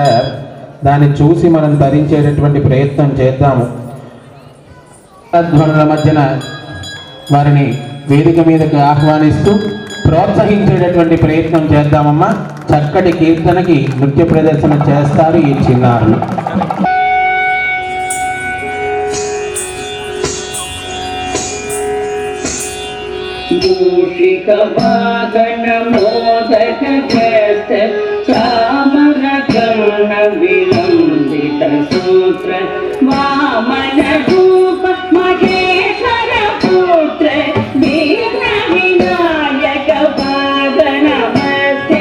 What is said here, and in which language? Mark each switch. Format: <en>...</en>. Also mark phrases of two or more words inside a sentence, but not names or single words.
<te>దాన్ని చూసి మనం ధరించేటటువంటి ప్రయత్నం చేద్దాము. ధ్వనుల మధ్యన వారిని వేదిక మీదకి ఆహ్వానిస్తూ ప్రోత్సహించేటటువంటి ప్రయత్నం చేద్దామమ్మా. చక్కటి కీర్తనకి నృత్య ప్రదర్శన చేస్తారు ఈ చిన్నారులు.</te> <sa>मूषिक वाहन मोदक ग्रस्त चामर कर्ण विलंबित सूत्र वामन रूप महेश्वर पुत्र विघ्न विनायक पाद नमस्ते।</sa>